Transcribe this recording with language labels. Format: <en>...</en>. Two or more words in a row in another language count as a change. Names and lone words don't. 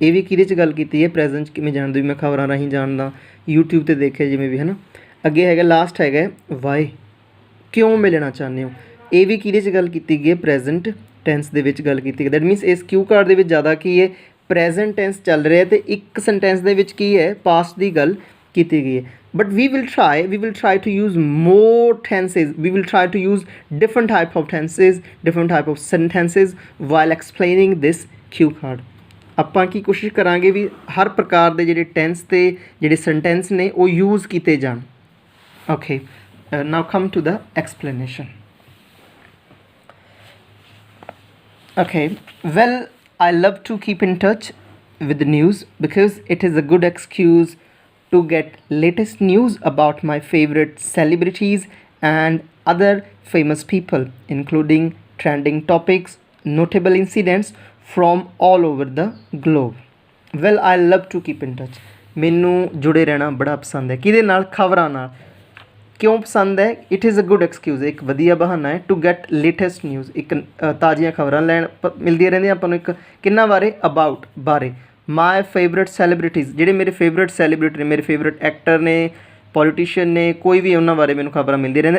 <pa>ਇਹ ਵੀ ਕਿਹਦੇ 'ਚ ਗੱਲ ਕੀਤੀ ਹੈ? ਪ੍ਰੈਜ਼ੈਂਟ 'ਚ ਕਿਵੇਂ ਜਾਣਦੇ ਹੋ? ਮੈਂ ਖਬਰਾਂ ਰਾਹੀਂ ਜਾਣਦਾ, YouTube 'ਤੇ ਦੇਖਿਆ ਜਿਵੇਂ ਵੀ ਹੈ ਨਾ. ਅੱਗੇ ਹੈਗਾ ਲਾਸਟ ਹੈਗਾ ਵਾਈ, ਕਿਉਂ ਮਿਲਣਾ ਚਾਹੁੰਦੇ ਹੋ? ਇਹ ਵੀ ਕਿਹਦੇ 'ਚ ਗੱਲ ਕੀਤੀ ਗਈ ਹੈ?</pa> <en>present tense</en> <pa>ਦੇ ਵਿੱਚ ਗੱਲ ਕੀਤੀ ਗਈ.</pa> <en>that means</en> <pa>ਇਸ ਕਿਊ ਕਾਰਡ ਦੇ ਵਿੱਚ ਜ਼ਿਆਦਾ ਕੀ ਹੈ?</pa> <en>present tense</en> <pa>ਚੱਲ ਰਿਹਾ ਅਤੇ ਇੱਕ ਸੈਂਟੈਂਸ ਦੇ ਵਿੱਚ ਕੀ ਹੈ? ਪਾਸਟ ਦੀ ਗੱਲ ਕੀਤੀ ਗਈ ਹੈ.</pa> <en>But we will try to use more tenses. We will try to use different type of tenses, different type of sentences while explaining this cue card.</en> <pa>ਆਪਾਂ ਕੀ ਕੋਸ਼ਿਸ਼ ਕਰਾਂਗੇ ਵੀ ਹਰ ਪ੍ਰਕਾਰ ਦੇ ਜਿਹੜੇ ਟੈਂਸ ਤੇ ਜਿਹੜੇ ਸੈਂਟੈਂਸ ਨੇ ਉਹ ਯੂਜ਼ ਕੀਤੇ ਜਾਣ.</pa> <en>Okay, now come to the explanation. Okay, well, I love to keep in touch with the news because it is a good excuse to get latest news about my favorite celebrities and other famous people, including trending topics, notable incidents from all over the globe. Well, I love to keep in touch.</en> <pa>ਮੈਨੂੰ ਜੁੜੇ ਰਹਿਣਾ ਬੜਾ ਪਸੰਦ ਹੈ. ਕਿਹਦੇ ਨਾਲ? ਖਬਰਾਂ ਨਾਲ. ਕਿਉਂ ਪਸੰਦ ਹੈ?</pa> <en>it is a good excuse,</en> <pa>ਇੱਕ ਵਧੀਆ ਬਹਾਨਾ ਹੈ</pa> <en>to get latest news.</en> <pa>ਇੱਕ ਤਾਜ਼ੀਆਂ ਖਬਰਾਂ ਲੈਣ ਮਿਲਦੀਆਂ ਰਹਿੰਦੀਆਂ ਆਪਾਂ ਨੂੰ. ਇੱਕ ਕਿੰਨਾ ਬਾਰੇ? ਅਬਾਊਟ, ਬਾਰੇ.</pa> <en>my favourite celebrities,</en> <pa>ਜਿਹੜੇ ਮੇਰੇ</pa> <en>favourite celebrity</en> <pa>ਨੇ, ਮੇਰੇ</pa> <en>favourite actor</en> <pa>ਨੇ, ਪੋਲੀਟੀਸ਼ੀਅਨ ਨੇ, ਕੋਈ ਵੀ ਉਹਨਾਂ ਬਾਰੇ ਮੈਨੂੰ ਖਬਰਾਂ ਮਿਲਦੀਆਂ ਰਹਿੰਦੀਆਂ.</pa>